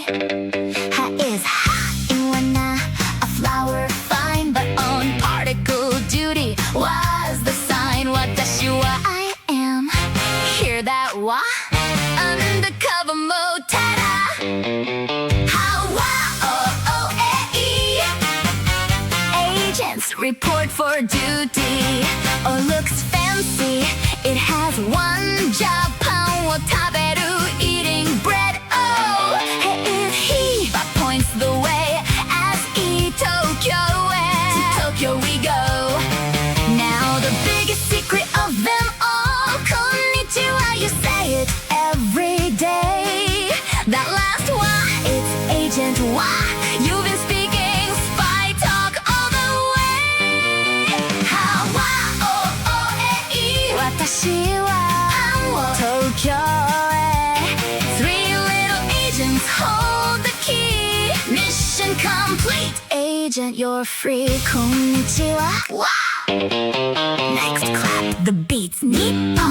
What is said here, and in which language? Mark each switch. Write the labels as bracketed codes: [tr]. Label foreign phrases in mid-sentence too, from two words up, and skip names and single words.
[en] Ha is ha in wana, a flower fine. But on particle duty was the sign. [ja] 私は [en] I am. Hear that wa? Undercover mode, ta-da! How wa-o-o-e-e. Agents report for duty. Oh, looks fancy. It has one job. [ja] パンを食べる, [en] eating bread. Oh, hey, if he points the way as e Tokyo way. To Tokyo we go. Now the biggest secret of them all. Konnichiwa, you say it every day. That last wa, it's agent wa. You've been speaking spy talk all the way. [ja] はわをおええ。私は東京へ. [en] Three little agents hold the key. Mission complete. Agent, you're free. Konnichiwa. Wow. Next clap the beats. Neat.